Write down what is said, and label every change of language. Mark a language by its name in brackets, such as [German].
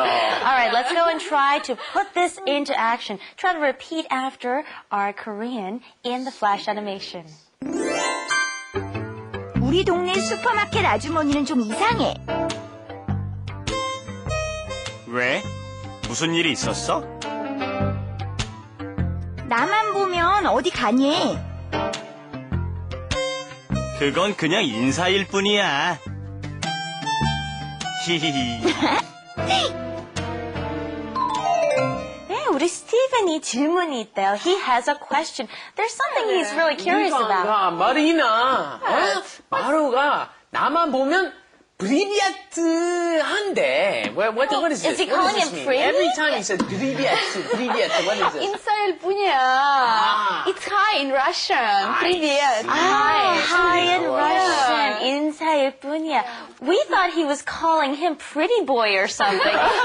[English] All right, let's go and try to put this into action. Try to repeat after our Korean in the flash animation. [Korean] 우리 동네 슈퍼마켓 아주머니는 좀 이상해. 왜? 무슨 일이 있었어? 나만 보면 어디 가니? 그건 그냥 인사일 뿐이야. 히히히. 네, 우리 스티븐이 질문이 있대요. [English] He has a question. There's something he's really curious about. [Korean] 마리나, 마루가 나만 보면 브리비아트 한데. [English] What is this? Is he calling him pretty? Every time he says 브리비아트, what is this? [Korean] 인사일 뿐이야. [English] It's hi in Russian. Привет. Hi in Russian. [Korean] 인사일 뿐이야. [English] We thought he was calling him pretty boy or something.